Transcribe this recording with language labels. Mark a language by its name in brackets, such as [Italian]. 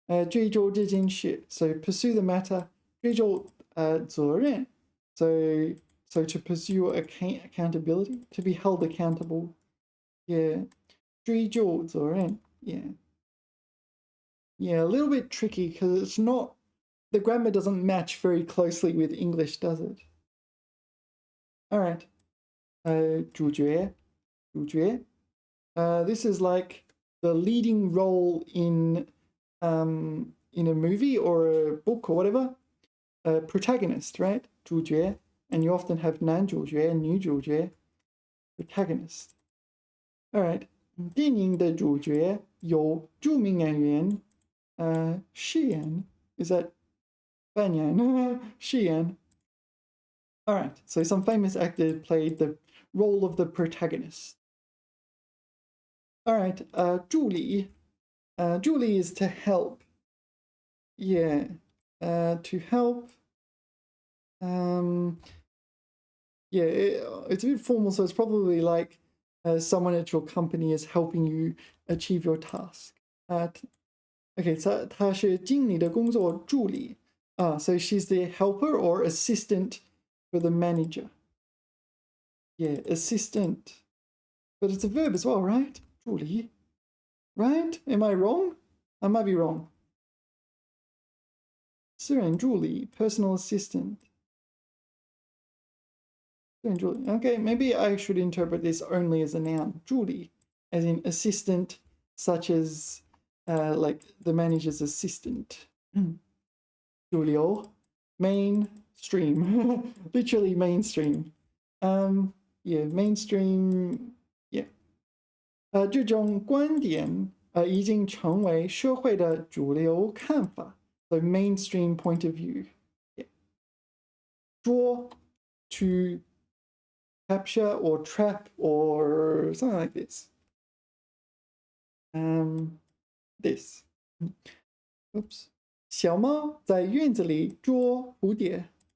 [Chinese] 追究这件事, [English] so pursue the matter, 追究责任. So to pursue accountability, to be held accountable. Yeah. 追究责任.Yeah. Yeah, a little bit tricky because it's not, the grammar doesn't match very closely with English, does it? All right. 主角. This is like the leading role in a movie or a book or whatever. Protagonist, right? 主角, and you often have 男主角, 女主角, protagonist. All right. [Chinese] 电影的主角有著名演员饰演. [English] Is that 扮演?饰演.All right. So some famous actor played the role of the protagonist. All right. 助理. 助理 is to help. Yeah. To help. Yeah, it's a bit formal, so it's probably like someone at your company is helping you achieve your task. Okay, so [Chinese] 她是经理的工作助理. [English] So she's the helper or assistant for the manager. Yeah, assistant. But it's a verb as well, right? 助理. right? Am I wrong? I might be wrong. 私人助理, personal assistant. 私人助理. Okay, maybe I should interpret this only as a noun. 助理, as in assistant, such as like the manager's assistant. 主流, mainstream, literally mainstream. Yeah, mainstream. Yeah. [Chinese] 这种观点已经成为社会的主流看法. [English] So mainstream point of view. Yeah. 捉 to capture or trap or something like this. This. Oops. [Chinese] 小猫在院子里捉蝴蝶.